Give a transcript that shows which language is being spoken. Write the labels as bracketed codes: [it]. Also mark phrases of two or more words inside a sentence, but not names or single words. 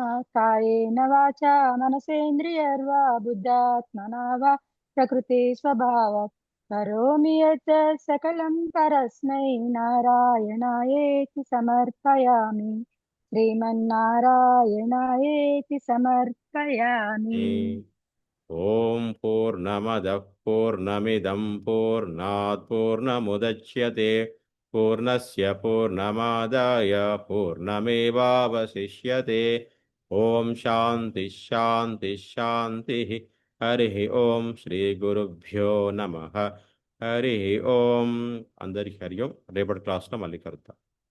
[sa] कायेन वाचा मनसेन्द्रियर्वा बुद्धात्मना वा प्रकृति स्वभावात् करोमि यत् सकलं परस्मै नारायणायेति समर्पयामि. श्रीमन्नारायणायेति समर्पयामि. ఓం పూర్ణమదః పూర్ణమిదం పూర్ణాత్ పూర్ణముదచ్యతే పూర్ణస్య పూర్ణమాదాయ పూర్ణమేవావశిష్యతే. ఓం శాంతి శాంతి శాంతి. హరి ఓం. శ్రీ గురుభ్యో నమః. హరి ఓం. [te] అందరికీ [sa] హరి ఓం. [te] రేపటి క్లాస్లో మళ్ళీ కలుద్దాం.